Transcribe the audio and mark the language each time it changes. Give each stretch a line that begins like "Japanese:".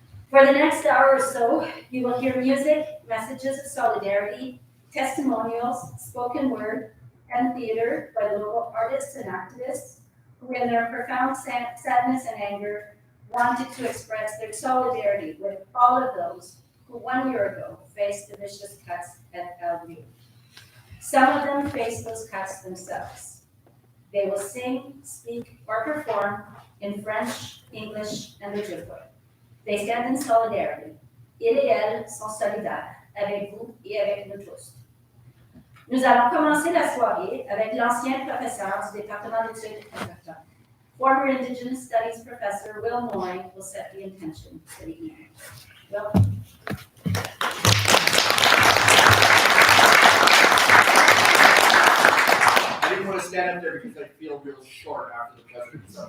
English: For the next hour or so, you will hear music, messages of solidarity, testimonials, spoken word, and theater by local artists and activists who, in their profound sadness and anger, wanted to express their solidarity with all of those who 1 year ago faced the vicious cuts at Bellevue. Some of them faced those cuts themselves. They will sing, speak, or perform in French, English, and Ojibwe. They stand in solidarity.
French: Ils et elles sont solidaires avec vous et avec nous tous. Nous allons commencer la soirée avec l'ancien professeur du département d'études autochtones.
English: Former Indigenous Studies Professor Will Moyne will set the intention for the evening. Will? I didn't want to stand up there because I feel real short after the president.